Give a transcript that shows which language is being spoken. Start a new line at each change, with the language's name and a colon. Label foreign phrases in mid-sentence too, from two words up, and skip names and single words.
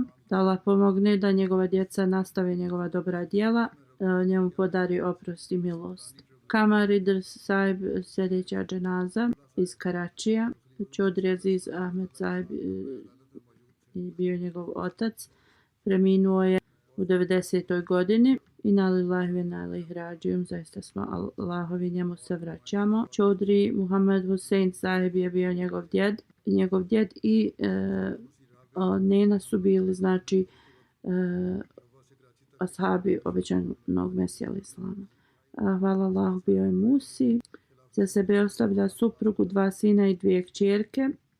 Bosnian: Da Allah pomogne da njegova djeca nastave njegova dobra djela, njemu podari oprost i milost. Kamar Idris Sahib, sljedeća dženaza iz Karačija. Čodri Aziz Ahmed Sahib je bio njegov otac. Preminuo je u 90. godini.
Arabic: إنا لله وإنا إليه راجعون,
Bosnian: zaista smo Allahovi, njemu se vraćamo. Čodri Muhammed Hussein Sahib je bio njegov djed i nena su bili znači ashabi obećanog Mesija al-Islama. Hvala Allahu, bio je Musi. Za sebe ostavlja suprugu, 2 sina i 2 kćerke.